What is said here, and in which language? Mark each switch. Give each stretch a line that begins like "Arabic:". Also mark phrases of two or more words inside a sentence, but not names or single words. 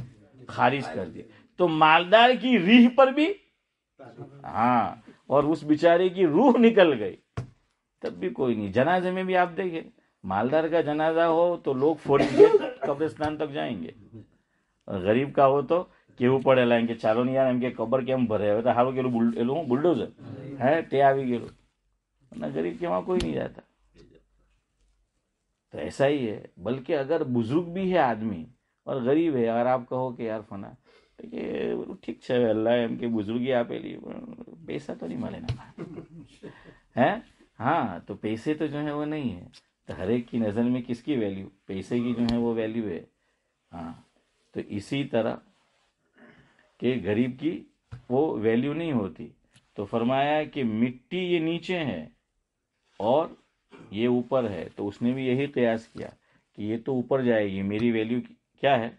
Urdu: خارج کر دی. تو مالدار کی ریح پر بھی ہاں, اور اس بیچارے کی روح نکل گئی تب بھی کوئی نہیں. جنازے میں بھی آپ دیکھیں, مالدار کا جنازہ ہو تو لوگ فوری قبرستان تک جائیں گے, اور غریب کا ہو تو
Gujarati: કેવું પડે એમ કે ચાલો ને યાર એમ કે કબર કેમ ભરે, હવે તો સારું કેલું એલું બુલડોઝર હે તે આવી ગયેલું, અને ગરીબ કે
Urdu: વहाँ کوئی نہیں جاتا. تو ایسا ہی ہے. بلکہ اگر بزرگ بھی ہے آدمی اور غریب ہے, اگر آپ کہو کہ یار فنا کہ ٹھیک છે اللہ
Gujarati: એમ કે બુઝુર્ગી આપેલી, પૈસા તો નહીં મળે ના
Urdu: ہے. ہاں تو پیسے تو جو ہے وہ نہیں ہے. تو ہر ایک کی نظر میں کس کی ویلیو؟ پیسے کی جو ہے وہ ویلیو ہے. ہاں تو اسی طرح کہ غریب کی وہ ویلیو نہیں ہوتی. تو فرمایا کہ مٹی یہ نیچے ہے اور یہ اوپر ہے, تو اس نے بھی یہی قیاس کیا کہ یہ تو اوپر جائے گی, میری ویلیو کیا ہے؟